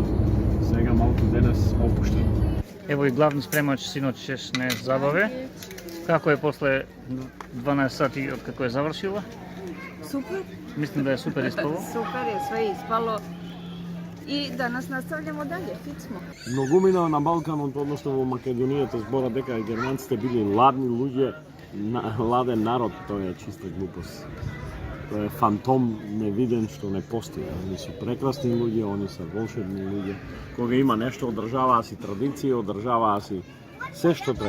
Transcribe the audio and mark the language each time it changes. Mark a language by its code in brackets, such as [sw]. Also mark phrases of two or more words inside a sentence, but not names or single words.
[mk] Сега малку денес опуштен. [sr] Ево и главни спремач синоќ не забаве. Како е после 12 сати од како е завршила? Супер. Мислам да е супер испало. Супер е, све испало. И данас наставljamo dalje, fit smo. [mk] Многумина на Балканот, односно во Македонијата, збора дека германците били ладни луѓе, ладен народ, тоа е чиста глупост. Тоа е фантом невиден што не постои. Они се прекрасни луѓе, они се волшебни луѓе. Кога има нешто, одржаваа си традиција, одржаваа си се што треба.